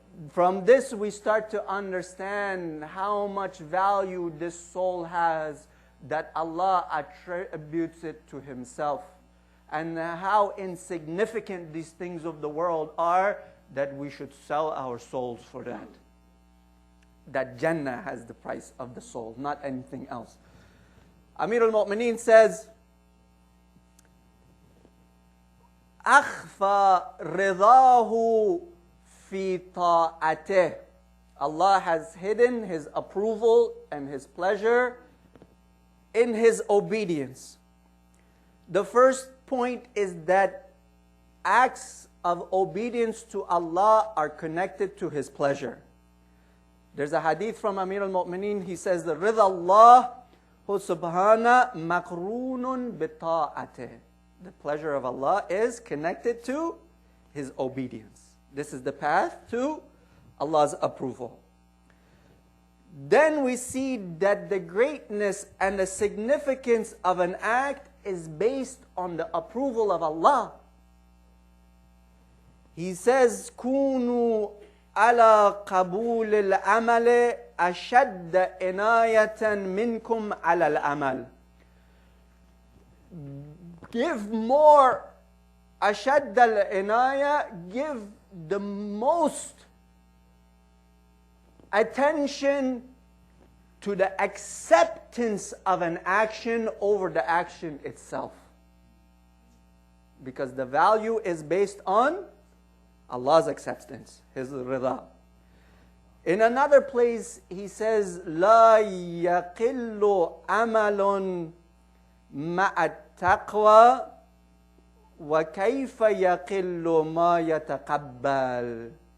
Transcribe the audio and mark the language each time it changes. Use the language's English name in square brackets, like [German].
[English] From this we start to understand how much value this soul has, that Allah attributes it to Himself, and how insignificant these things of the world are, that we should sell our souls for that. That Jannah has the price of the soul, not anything else. [Arabic] Amir al-Mu'mineen says, أَخْفَى رِضَاهُ فِي طَاعَتِهِ. [English] Allah has hidden His approval and His pleasure in His obedience. The first point is that acts of obedience to Allah are connected to His pleasure. There's a hadith from Amir al-Mu'mineen. He says, the [Arabic] رِضَى اللَّهُ subhana makrunun bita'atih. [English] The pleasure of Allah is connected to His obedience. This is the path to Allah's approval. then we see that the greatness and the significance of an act is based on the approval of Allah. He says, [Arabic] كونوا على قبول العمل أشد عناية منكم على العمل. [English] Give more [Arabic] أشد العناية, [English] give the most attention to the acceptance of an action over the action itself. Because the value is based on Allah's acceptance, His rida. In another place, He says, [Arabic] لا يقل عمل مع التقوى وكيف يقل ما يتقبل.